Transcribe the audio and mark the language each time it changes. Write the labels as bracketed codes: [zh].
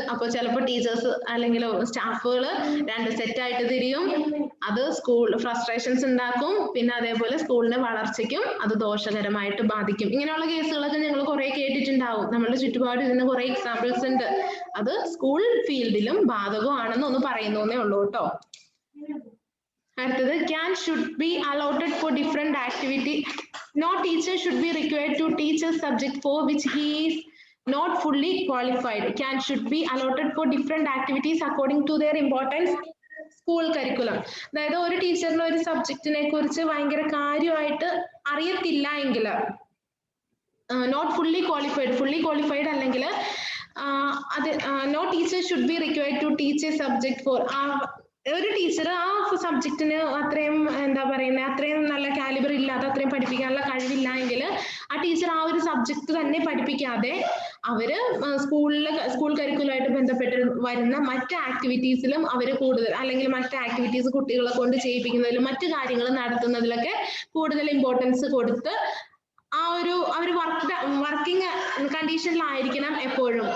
[ml] അപ്പോൾ ചിലപ്പോൾ ടീച്ചേഴ്സ് അല്ലെങ്കിൽ സ്റ്റാഫുകൾ രണ്ട് സെറ്റായിട്ട് തിരിയും. അത് സ്കൂൾ ഫ്രസ്ട്രേഷൻസ് ഉണ്ടാക്കും. പിന്നെ അതേപോലെ സ്കൂളിന്റെ വളർച്ചയ്ക്കും അത് ദോഷകരമായിട്ട് ബാധിക്കും. ഇങ്ങനെയുള്ള കേസുകളൊക്കെ ഞങ്ങൾ കുറെ കേട്ടിട്ടുണ്ടാവും. നമ്മുടെ ചുറ്റുപാട് ഇതിന് കുറെ എക്സാമ്പിൾസ് ഉണ്ട്. അത് സ്കൂൾ ഫീൽഡിലും ബാധകമാണെന്ന് ഒന്ന് പറയുന്നേ ഉള്ളൂ കേട്ടോ. അടുത്തത്, [en] can should be allotted for different activity. No teacher should be required to teach a subject for which he is not fully qualified. Can should be allotted for different activities according to their importance. [ml] School curriculum. അതായത് ഒരു ടീച്ചറിന് ഒരു സബ്ജക്റ്റിനെ കുറിച്ച് ഭയങ്കര കാര്യമായിട്ട് അറിയത്തില്ല എങ്കിൽ, [en] not fully qualified [ml] അല്ലെങ്കിൽ അത് [en] No teacher should be required to teach a subject for. [ml] ഒരു ടീച്ചർ ആ സബ്ജക്റ്റിന് അത്രയും അത്രയും നല്ല കാലിബർ ഇല്ലാതെ, അത്രയും പഠിപ്പിക്കാനുള്ള കഴിവില്ല എങ്കിൽ ആ ടീച്ചർ ആ ഒരു സബ്ജക്ട് തന്നെ പഠിപ്പിക്കാതെ അവര് സ്കൂൾ കരിക്കുലമായിട്ട് ബന്ധപ്പെട്ട് വരുന്ന മറ്റ് ആക്ടിവിറ്റീസിലും അവര് കൂടുതൽ, അല്ലെങ്കിൽ മറ്റ് ആക്ടിവിറ്റീസ് കുട്ടികളെ കൊണ്ട് ചെയ്യിപ്പിക്കുന്നതിലും മറ്റു കാര്യങ്ങൾ നടത്തുന്നതിലൊക്കെ കൂടുതൽ ഇമ്പോർട്ടൻസ് കൊടുത്ത് അവർ വർക്കിംഗ് കണ്ടീഷനിലായിരിക്കണം എപ്പോഴും.